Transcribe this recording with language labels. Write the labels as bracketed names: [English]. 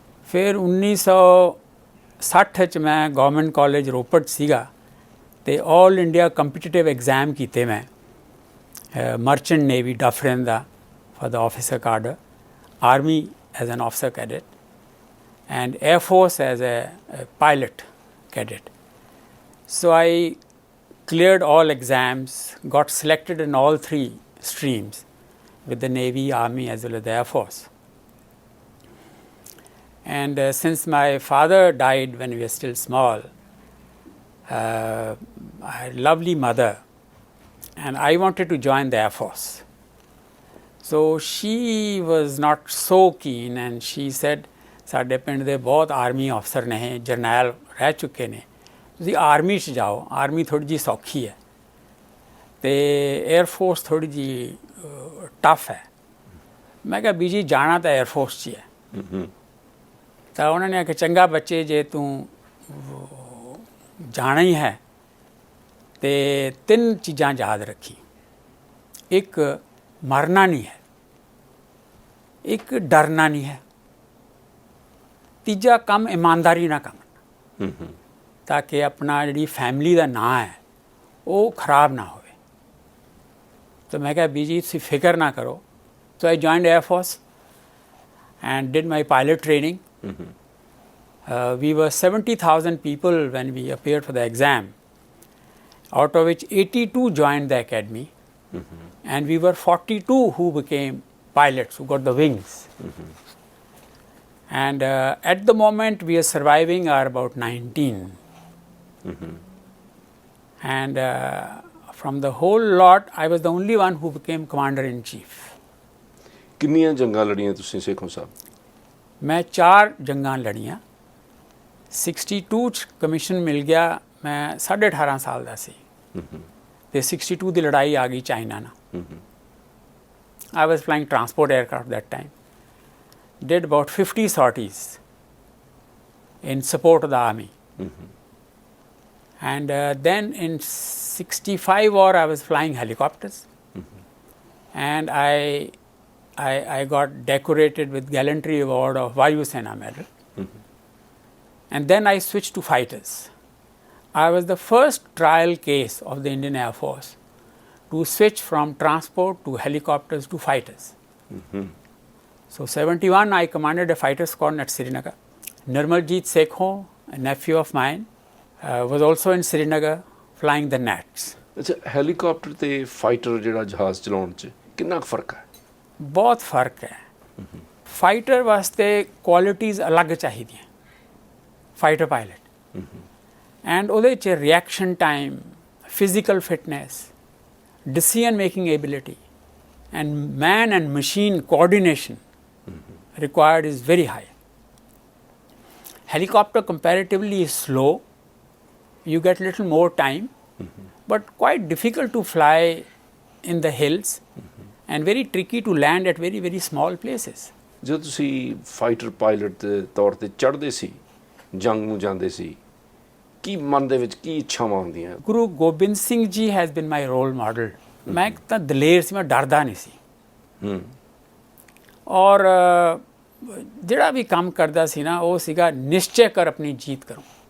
[Punjabi] ਫਿਰ 1960 'ਚ ਮੈਂ ਗਵਰਨਮੈਂਟ ਕਾਲਜ ਰੋਪੜ ਸੀਗਾ ਤੇ ਆਲ ਇੰਡੀਆ ਕੰਪੀਟੀਟਿਵ ਐਗਜ਼ਾਮ ਕੀਤੇ ਮੈਂ, merchant navy ਡਫਰਿਨ ਦਾ [English] for the officer cadre, army as an officer cadet, and air force as a pilot cadet. So I cleared all exams, got selected in all three streams with the Navy, Army as well as the Air Force. And since my father died when we were still small, I had a lovely mother and I wanted to join the Air Force. So she was not so keen and she said, [Punjabi] ਸਾਡੇ ਪਿੰਡ ਦੇ ਬਹੁਤ army ਅਫਸਰ ਨੇ, ਜਰਨੈਲ ਰਹਿ ਚੁੱਕੇ ਨੇ, ਤੁਸੀਂ ਆਰਮੀ 'ਚ ਜਾਓ, ਆਰਮੀ ਥੋੜ੍ਹੀ ਜਿਹੀ ਸੌਖੀ ਹੈ ਅਤੇ ਏਅਰਫੋਰਸ ਥੋੜ੍ਹੀ ਜਿਹੀ ਟਫ ਹੈ। ਮੈਂ ਕਿਹਾ ਬੀਜੀ ਜਾਣਾ ਤਾਂ ਏਅਰਫੋਰਸ 'ਚ ਹੀ ਹੈ। ਤਾਂ ਉਹਨਾਂ ਨੇ ਆਖਿਆ ਚੰਗਾ ਬੱਚੇ, ਜੇ ਤੂੰ ਜਾਣਾ ਹੀ ਹੈ ਅਤੇ 3 ਚੀਜ਼ਾਂ ਯਾਦ ਰੱਖੀ। ਇੱਕ, ਮਰਨਾ ਨਹੀਂ ਹੈ। ਇੱਕ, ਡਰਨਾ ਨਹੀਂ ਹੈ। ਤੀਜਾ ਕੰਮ, ਇਮਾਨਦਾਰੀ ਨਾਲ ਕੰਮ, ਤਾਂ ਕਿ ਆਪਣਾ ਜਿਹੜੀ ਫੈਮਿਲੀ ਦਾ ਨਾਂ ਹੈ ਉਹ ਖਰਾਬ ਨਾ ਹੋਵੇ। ਤਾਂ ਮੈਂ ਕਿਹਾ ਬੀਜੀ ਤੁਸੀਂ ਫਿਕਰ ਨਾ ਕਰੋ। [English] So I joined Air Force and did my pilot training. We were 70,000 people when we appeared for the exam, out of which 82 joined the academy. And we were 42 who became pilots, who got the wings. And at the moment we are surviving are about 19. And from the whole lot, I was the only one who became commander-in-chief. [Punjabi] ਕਿੰਨੀਆਂ ਜੰਗਾਂ ਲੜੀਆਂ ਤੁਸੀਂ ਸੇਖੋਂ ਸਾਹਿਬ? ਮੈਂ 4 ਜੰਗਾਂ ਲੜੀਆਂ। 62 'ਚ commission ਮਿਲ ਗਿਆ, ਮੈਂ 18.5 ਸਾਲ ਦਾ ਸੀ ਤੇ 62 ਦੀ ਲੜਾਈ ਆ ਗਈ ਚਾਈਨਾ ਨਾਲ। [English] I was flying transport aircraft that time. Did about 50 sorties in support of the army. And then in 65 war I was flying helicopters. And I got decorated with Gallantry Award of Vayu Sena Medal. And then I switched to fighters. I was the first trial case of the Indian Air Force to switch from transport to helicopters to fighters. So 71 I commanded a fighter squadron at Srinagar. Nirmaljeet Sekhon, a nephew of mine, was also in Srinagar flying the nets. [Punjabi] ਅੱਛਾ, helicopter ਤੇ fighter ਜਿਹੜਾ ਜਹਾਜ਼ ਚਲਾਉਣ 'ਚ ਕਿੰਨਾ ਕੁ ਫਰਕ ਹੈ? ਬਹੁਤ ਫਰਕ ਹੈ। ਫਾਈਟਰ ਵਾਸਤੇ ਕੁਆਲਿਟੀਜ਼ ਅਲੱਗ ਚਾਹੀਦੀਆਂ, ਫਾਈਟਰ ਪਾਇਲਟ, ਐਂਡ ਉਹਦੇ 'ਚ reaction time, physical fitness, [English] decision making ability, and man and machine coordination required is very high. Helicopter comparatively is slow, you get little more time, but quite difficult to fly in the hills and very tricky to land at very very small places. [Punjabi] ਜਦੋਂ ਤੁਸੀਂ fighter pilot ਦੇ ਤੌਰ ਤੇ ਚੜ੍ਹਦੇ ਸੀ, ਜੰਗ ਨੂੰ ਜਾਂਦੇ ਸੀ, ਕੀ ਮਨ ਦੇ ਵਿੱਚ ਕੀ ਇੱਛਾਵਾਂ ਹੁੰਦੀਆਂ? ਗੁਰੂ ਗੋਬਿੰਦ ਸਿੰਘ ਜੀ [English] Has been my role model. [Punjabi] ਮੈਂ ਤਾਂ ਦਲੇਰ ਸੀ, ਮੈਂ ਡਰਦਾ ਨਹੀਂ ਸੀ। ਔਰ ਜਿਹੜਾ ਵੀ ਕੰਮ ਕਰਦਾ ਸੀ ਨਾ, ਉਹ ਸੀਗਾ ਨਿਸ਼ਚੈ ਕਰ ਆਪਣੀ ਜੀਤ ਕਰੋ।